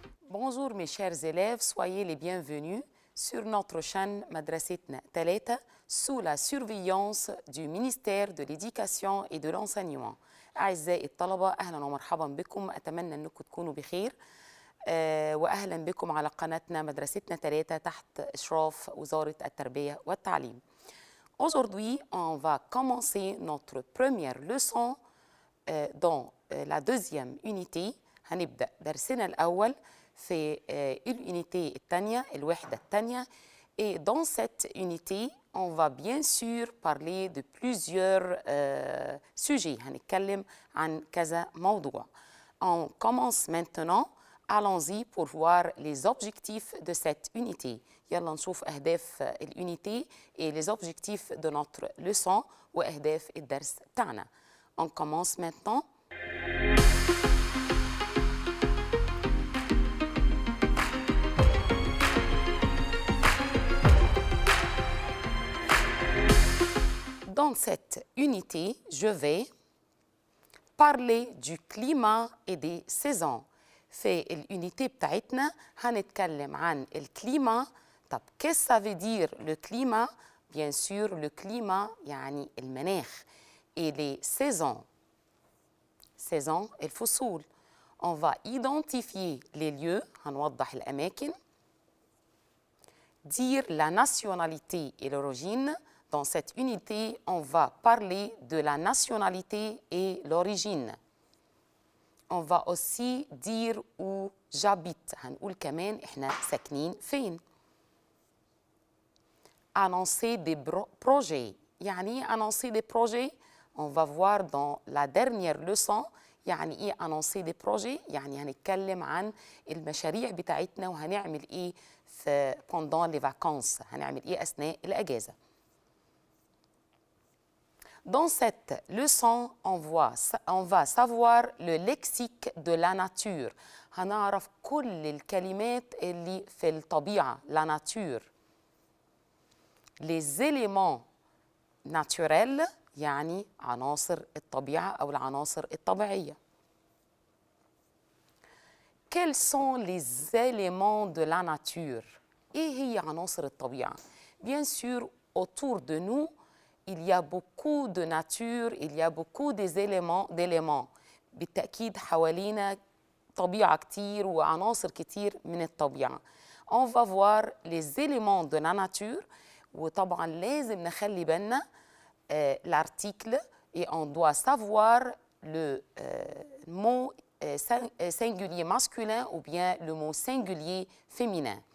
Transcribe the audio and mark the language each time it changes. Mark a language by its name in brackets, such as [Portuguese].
[French] Bonjour mes chers élèves, soyez les bienvenus sur notre chaîne Madrasetna Talata sous la surveillance du ministère de l'Éducation et de l'Enseignement. [Arabic] أعزائي الطلبة أهلا ومرحبا بكم، أتمنى أنكم تكونوا بخير وأهلا بكم على قناتنا مدرستنا تلاتة تحت إشراف وزارة التربية والتعليم. [French] Aujourd'hui, on va commencer notre première leçon dans la deuxième unité. [Arabic] هنبدأ درسنا الأول في l'unité الثانية الوحدة الثانية. [French] Et dans cette unité, on va bien sûr parler de plusieurs sujets. [Arabic] هنتكلم عن كذا موضوع. [French] On commence maintenant. Allons-y pour voir les objectifs de cette unité. [Arabic] يلا نشوف أهداف الunité [French] et les objectifs de notre leçon [Arabic] وأهداف الدرس تاعنا. [French] On commence maintenant. Dans cette unité, je vais parler du climat et des saisons. [Arabic] في الunité بتاعتنا هنتكلم عن الكليما. [French] طب qu'est-ce que ça veut dire le climat? Bien sûr, le climat [Arabic] يعني المناخ. [French] Et les saisons. Saisons الفصول. On va identifier les lieux. [Arabic] هنوضح الأماكن. [French] Dire la nationalité et l'origine. Dans cette unité, on va parler de la nationalité et l'origine. On va aussi dire où j'habite. [Arabic] هنقول كمان إحنا ساكنين فين. [French] Annoncer des projets. [Arabic] يعني إيه [French] annoncer des projets? On va voir dans la dernière leçon. [Arabic] يعني إيه [French] annoncer des projets؟ [Arabic] يعني هنتكلم عن المشاريع بتاعتنا وهنعمل إيه في [French] pendant les vacances. [Arabic] هنعمل إيه أثناء الأجازة. [French] Dans cette leçon, on va savoir le lexique de la nature. [Arabic] هنعرف كل الكلمات اللي في الطبيعة. [French] La nature. Les éléments naturels [Arabic] يعني عناصر الطبيعة أو العناصر الطبيعية. [French] Quels sont les éléments de la nature? [Arabic] إيه هي عناصر الطبيعة؟ [French] Bien sûr, autour de nous, il y a beaucoup de nature, il y a beaucoup d'éléments. [Arabic] بالتأكيد حوالينا طبيعة كتير وعناصر كتير من الطبيعة. [French] On va voir les éléments de la nature. [Arabic] وطبعا لازم نخلي بالنا [French] l'article et on doit savoir le mot singulier masculin ou bien le mot singulier féminin.